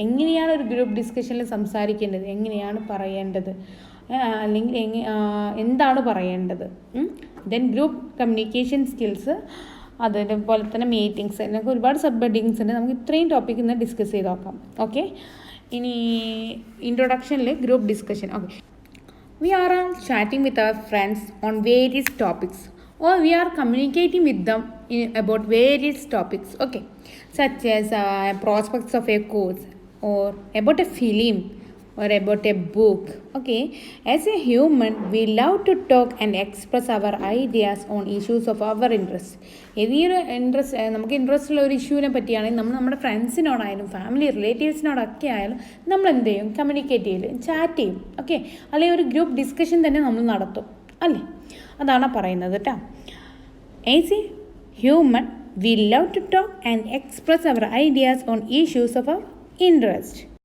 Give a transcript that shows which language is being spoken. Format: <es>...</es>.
<ml>എങ്ങനെയാണ് ഒരു ഗ്രൂപ്പ് ഡിസ്കഷനിൽ സംസാരിക്കേണ്ടത്, എങ്ങനെയാണ് പറയേണ്ടത്, അല്ലെങ്കിൽ എന്താണ് പറയേണ്ടത്. ദെൻ ഗ്രൂപ്പ് കമ്മ്യൂണിക്കേഷൻ സ്കിൽസ്, അതേപോലെ തന്നെ മീറ്റിംഗ്സ്, എന്നൊക്കെ ഒരുപാട് സബ് ഹെഡിങ്സ് ഉണ്ട്. നമുക്ക് ഇത്രയും ടോപ്പിക് ഇന്ന് ഡിസ്കസ് ചെയ്ത് നോക്കാം. ഓക്കെ, ഇനി ഇൻട്രൊഡക്ഷനിൽ group discussion. Okay, V R</ml> <en>chatting with our friends on various topics, or we are communicating with them about various topics, okay, such as prospects of a course, or about a film, or about a book. Okay, as a human we love to talk and express our ideas on issues of our interest.</en> <ml>ഏതൊരു നമുക്ക് interest ഉള്ള ഒരു ഇഷ്യൂവിനെ പറ്റിയാണെങ്കിൽ നമ്മൾ നമ്മുടെ ഫ്രണ്ട്സിനോടായാലും family റിലേറ്റീവ്സിനോടൊക്കെ ആയാലും നമ്മൾ എന്ത് ചെയ്യും, കമ്മ്യൂണിക്കേറ്റ് ചെയ്യും, ചാറ്റ് ചെയ്യും. ഓക്കെ, അല്ലെങ്കിൽ ഒരു ഗ്രൂപ്പ് ഡിസ്കഷൻ തന്നെ നമ്മൾ നടത്തും അല്ലേ, അതാണ് പറയുന്നത് കേട്ടോ.</ml> <en>As a human we love to talk and express our ideas on issues of our interest.</en>